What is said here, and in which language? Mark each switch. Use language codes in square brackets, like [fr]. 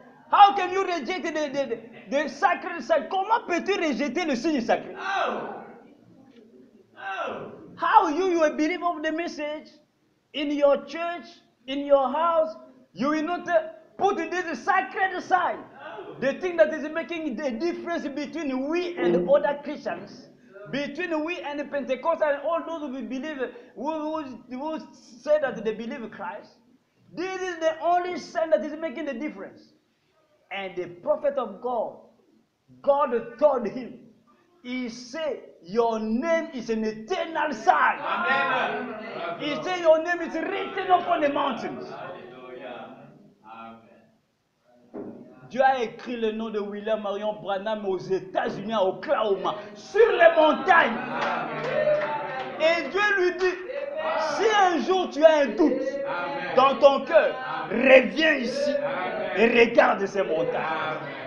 [en] How can you reject the sacred sign? [fr] Comment peux-tu rejeter le signe sacré? [en] How you a believer of the message, in your church, in your house, you will not put this sacred sign. The thing that is making the difference between we and other Christians, between we and the Pentecostals and all those who believe, who say that they believe in Christ, this is the only sign that is making the difference. And the prophet of God, God told him, he said, your name is an eternal sign. Amen. He said, your name is written upon the mountains. [fr] Dieu a écrit le nom de William Marion Branham aux États-Unis, à Oklahoma, sur les montagnes. Et Dieu lui dit, si un jour tu as un doute dans ton cœur, reviens ici et regarde ces montagnes.